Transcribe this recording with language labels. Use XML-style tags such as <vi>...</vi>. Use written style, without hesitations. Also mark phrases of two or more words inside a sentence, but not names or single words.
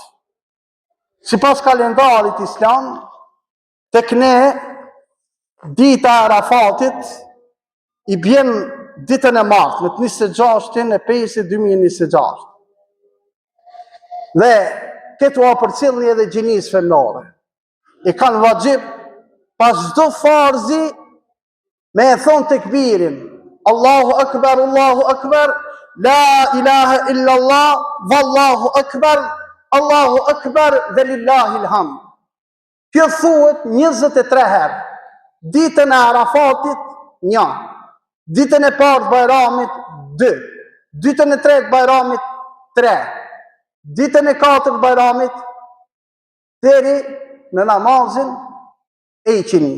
<sq>Sipas kalendarit islam, tek ne, dita e Arafatit i bjen ditën e martme, të 26/5/2026. Dhe këtu a përcjellni edhe gjinisë femnore. E kanë vajib pas çdo farzi me e thonë tekbirin.</sq> <ar>الله أكبر لا إله إلا الله والله أكبر, dhe لله الحمد.</ar> <sq>Kjo thuhet 23 herë. Ditën e Arafatit 1, ditën e parë të Bajramit 2, ditën e tretë Bajramit 3, ditën e katërt Bajramit deri në namazin e iqinis.</sq>